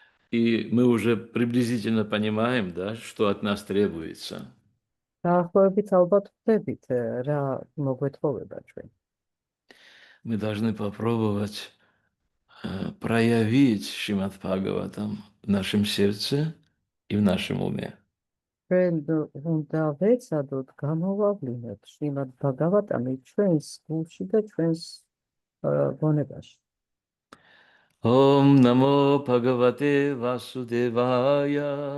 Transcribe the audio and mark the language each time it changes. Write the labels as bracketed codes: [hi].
[ru] И мы уже приблизительно понимаем, да, что от нас требуется. [ka] დაახლოებით ალბათ ხვდებით, რა მოგვეთხოვება ჩვენ. [ru] Мы должны попробовать проявить Шримад Бхагаватам в нашем сердце и в нашем уме. [ka] ჩვენ უნდა ვეცადოთ გამოვავლინოთ შრიმად ბაგავატამი ჩვენს გულში და ჩვენს გონებაში. [sa] Ом намо Бхагавате Васудевая.